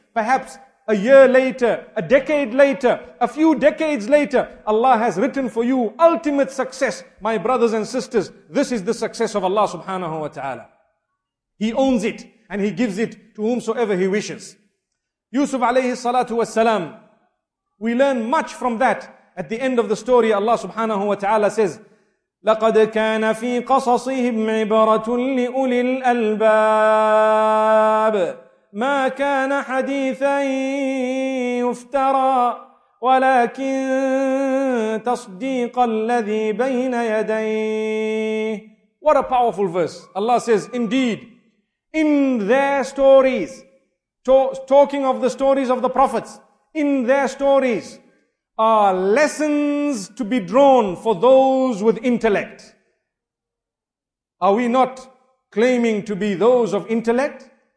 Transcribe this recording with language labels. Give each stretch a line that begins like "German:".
English: Perhaps a year later, a decade later, a few decades later, Allah has written for you ultimate success. My brothers and sisters, this is the success of Allah subhanahu wa ta'ala. He owns it and He gives it to whomsoever He wishes. Yusuf alayhi salatu wasalam, we learn much from that. At the end of the story, Allah subhanahu wa ta'ala says,
Arabic: لَقَدْ كَانَ فِي قَصَصِهِمْ عِبَرَةٌ لِأُولِي الْأَلْبَابِ مَا كَانَ حَدِيثًا يُفْتَرَى وَلَكِنْ تَصْدِيقَ الَّذِي بَيْنَ يَدَيْهِ.
English: What a powerful verse. Allah says, indeed, in their stories, talking of the stories of the prophets, in their stories are lessons to be drawn for those with intellect. Are we not claiming to be those of intellect?